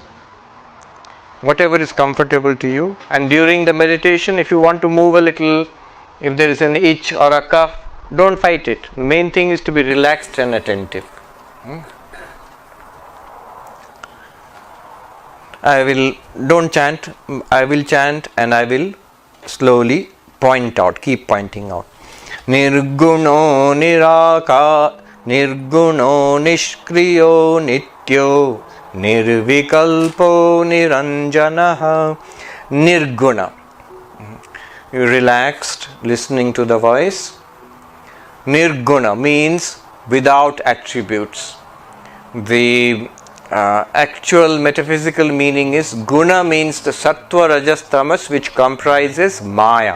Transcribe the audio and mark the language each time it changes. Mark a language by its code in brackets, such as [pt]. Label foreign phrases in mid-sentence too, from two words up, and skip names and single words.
[en] Whatever is comfortable to you. And during the meditation, if you want to move a little, if there is an itch or a cough, don't fight it. The main thing is to be relaxed and attentive. Don't chant, I will chant and I will slowly point out, keep pointing out. [sa] Nirguno niraka, nirguno nishkriyo nityo, nirvikalpo niranjanaha. [en] Nirguna. You relaxed, listening to the voice. Nirguna means without attributes. The actual metaphysical meaning is guna means the [sa] sattva, rajas, tamas, [en] which comprises maya.